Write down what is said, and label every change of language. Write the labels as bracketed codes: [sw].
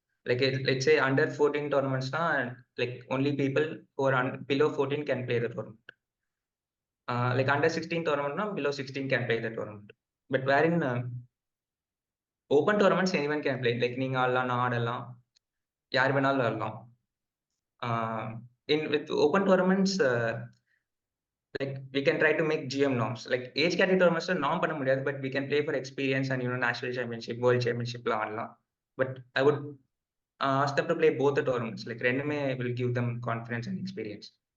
[en] like let's say under 14 tournaments like only people who are below 14 can play the tournament. Like under 16 tournament below 16 can play the tournament. But wherein open tournaments anyone can play. [ta] like நீங்க ஆடலாம், நான் ஆடலாம், யார் வேணாலும் ஆடலாம். [en] With open tournaments like we can try to make GM norms. like age category tournaments norm [ta] பண்ண முடியாது, [en] but we can play for experience and national championship, world championship ஆடலாம். But I would ask them to play both the tournaments. like [ta] ரெண்டுமே [en] will give them confidence and experience.